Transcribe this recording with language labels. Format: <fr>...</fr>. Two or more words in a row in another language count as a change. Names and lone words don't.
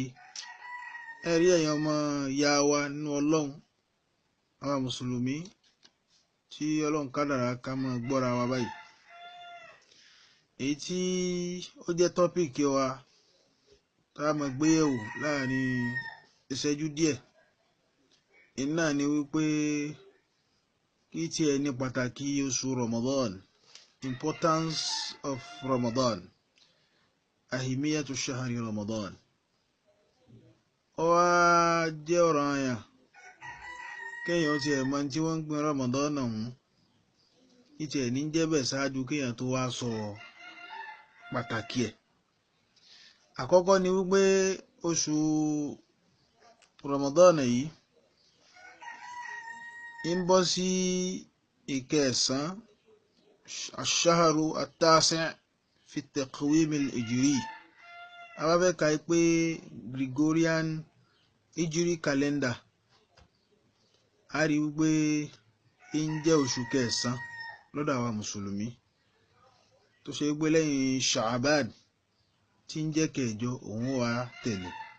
<yo>Ẹ̀rí ẹ̀yin ọmọ ìyá wa nínú Ọlọ́run, àwa mùsùlùmí tí Ọlọ́run kádàrá ká máa gbọ́ra wa báyìí. Èyí tí ó jẹ́ tọ́pìkì wa tá a máa gbé yẹ̀wò láàrin ìṣẹ́jú díẹ̀, iná ni wípé kí tiẹ̀ ní pàtàkì oṣù Ramadan,</yo> <en>importance of Ramadan,</en> <ar>أهمية شهر رمضان.</ar> <yo>Ó wá jẹ́ ọ̀ranyàn kéèyàn tiẹ̀ mọ̀ tí wọ́n ń gbin Ramadan ọ̀hún, kí tiẹ̀ ní jẹ́ bẹ́ẹ̀ ṣáájú kéèyàn tó wá sọ pàtàkì ẹ̀. Àkọ́kọ́ ni wípé oṣù Ramadan yìí ń bọ́ sí ìkẹsàn</yo> <ar>الشهر التاسع في التقويم الهجري.</ar> <yo>Àwa fẹ́ ka pé</yo> <en>Gregorian Hijri calendar,</en> <yo>a rí wípé ń jẹ́ oṣù kẹsàn lọ́dọ̀ àwa mùsùlùmí, tó ṣe wípé lẹ́yìn Sha'ban tí ń jẹ́ kẹjọ òun wá tẹ̀lé.</yo>